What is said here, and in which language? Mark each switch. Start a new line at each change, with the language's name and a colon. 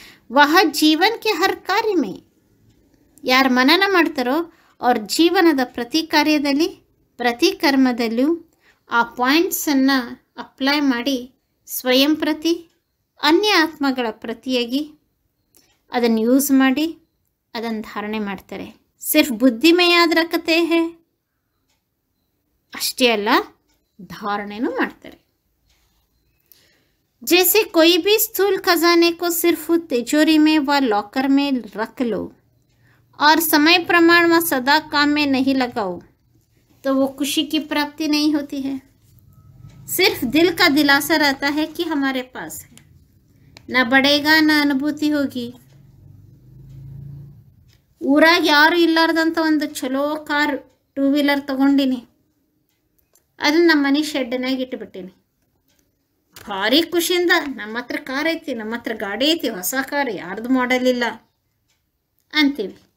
Kannada: ವಹ ಜೀವನಕ್ಕೆ
Hindi: ಹರ್ ಕಾರ್ಯ ಮೇ,
Kannada: ಯಾರು ಮನನ ಮಾಡ್ತಾರೋ ಅವ್ರ ಜೀವನದ ಪ್ರತಿ ಕಾರ್ಯದಲ್ಲಿ, ಪ್ರತಿ ಕರ್ಮದಲ್ಲೂ ಆ ಪಾಯಿಂಟ್ಸನ್ನು ಅಪ್ಲೈ ಮಾಡಿ ಸ್ವಯಂ ಪ್ರತಿ, ಅನ್ಯ ಆತ್ಮಗಳ ಪ್ರತಿಯಾಗಿ ಅದನ್ನು ಯೂಸ್ ಮಾಡಿ ಅದನ್ನು ಧಾರಣೆ ಮಾಡ್ತಾರೆ.
Hindi: ಸಿರ್ಫ್ ಬುದ್ಧಿಮೇ ಯಾದ್ ರಖತೆ ಹೇ,
Kannada: ಅಷ್ಟೇ ಅಲ್ಲ, ಧಾರಣೆನೂ ಮಾಡ್ತಾರೆ.
Hindi: जैसे कोई भी स्थूल खजाने को सिर्फ तिजोरी में व लॉकर में रख लो और समय प्रमाण व सदा काम में नहीं लगाओ तो वो खुशी की प्राप्ति नहीं होती है. सिर्फ दिल का दिलासा रहता है कि हमारे पास है, न बढ़ेगा न अनुभूति होगी.
Kannada: ಊರಾಗ ಯಾರು ಇಲ್ಲಾರ್ದಂಥ ಒಂದು ಚಲೋ ಕಾರ್, 2 ವೀಲರ್ ತೊಗೊಂಡಿನಿ, ಅದನ್ನು ನಮ್ಮ ಮನೆ ಶೆಡ್ನಾಗ ಇಟ್ಟುಬಿಟ್ಟೀನಿ. ಭಾರಿ ಖುಷಿಯಿಂದ ನಮ್ಮ ಹತ್ರ ಕಾರ್ ಐತಿ, ನಮ್ಮ ಹತ್ರ ಗಾಡಿ ಐತಿ, ಹೊಸ ಕಾರ್, ಯಾರ್ದು ಮಾಡೆಲ್ ಇಲ್ಲ ಅಂತೀವಿ.